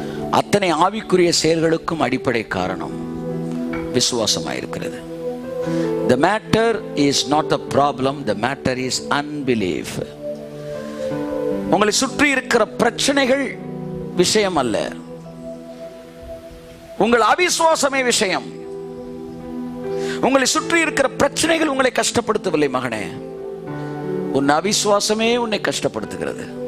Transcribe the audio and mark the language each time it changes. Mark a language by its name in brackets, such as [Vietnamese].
[Tamil] அத்தனை ஆவிக்குரிய செயல்களுக்கும் அடிப்படை காரணம் விசுவாசமாயிருக்கிறது. [English] The matter is not the problem, the matter is unbelief. [Tamil] உங்களை சுற்றி இருக்கிற பிரச்சனைகள் விஷயம் அல்ல, உங்கள் அவிசுவாசமே விஷயம். உங்களை சுற்றி இருக்கிற பிரச்சனைகள் உங்களை கஷ்டப்படுத்தவில்லை மகனே, உன் அவிசுவாசமே உன்னை கஷ்டப்படுத்துகிறது.